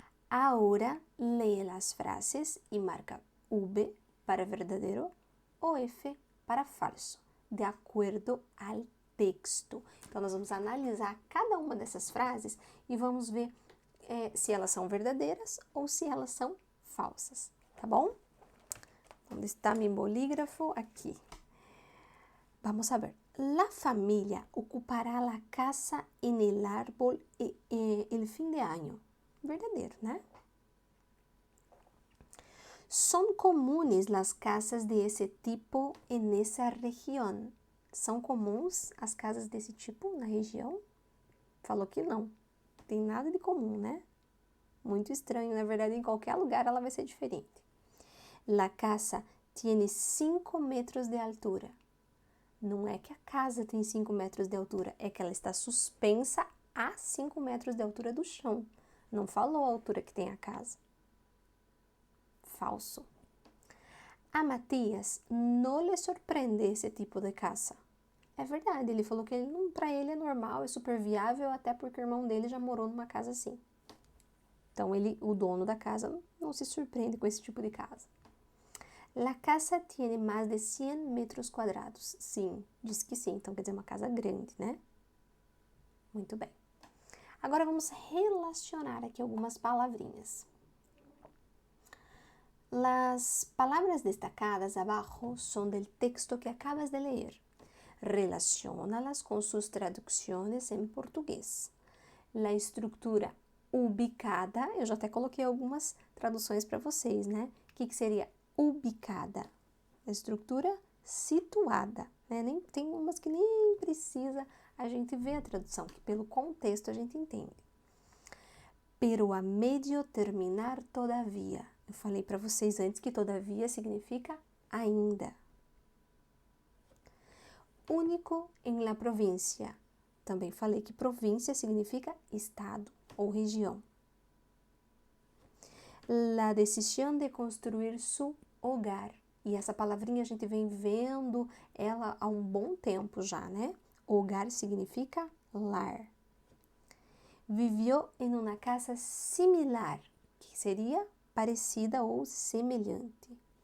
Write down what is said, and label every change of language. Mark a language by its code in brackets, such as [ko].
[es] Ahora lee las frases y marca V para [pt] verdadeiro ou F para falso, de acordo ao texto. Então, nós vamos analisar cada uma dessas frases e vamos ver se elas são verdadeiras ou se elas são falsas, tá bom? Onde está meu bolígrafo? [es] Aqui. Vamos a ver. La familia ocupará la casa en el árbol el fin de año. [pt] Verdadeiro, né? [es] Son comunes las casas de ese tipo en esa región. [pt] São comuns as casas desse tipo na região? Falou que não. Tem nada de comum, né? Muito estranho, na verdade, em qualquer lugar ela vai ser diferente. [es] La casa tiene 5 metros de altura. [pt] Não é que a casa tem 5 metros de altura, é que ela está suspensa a 5 metros de altura do chão. Não falou a altura que tem a casa. Falso. A Matias não lhe surpreende esse tipo de casa. É verdade, ele falou que para ele é normal, é super viável, até porque o irmão dele já morou numa casa assim. Então, o dono da casa não se surpreende com esse tipo de casa. [es] La casa tiene [pt] mais de 100 metros quadrados. Sim, diz que sim. Então, quer dizer, uma casa grande, né? Muito bem. Agora, vamos relacionar aqui algumas palavrinhas. [es] Las palabras destacadas abajo son del texto que acabas de leer. Relaciónalas con sus traducciones en português. [pt] La estrutura ubicada, eu já até coloquei algumas traduções para vocês, né? O que seria ubicada? A estrutura situada, né? Tem umas que nem precisa a gente ver a tradução, que pelo contexto a gente entende. [es] Pero a medio terminar todavia. [pt] Eu falei para vocês antes que todavia significa ainda. Único em la província. Também falei que província significa estado ou região. [es] La decisión de construir su hogar. [pt] E essa palavrinha a gente vem vendo ela há um bom tempo já, né? Hogar significa lar. [es] Vivió en una casa similar, [pt] que seria parecida ou semelhante.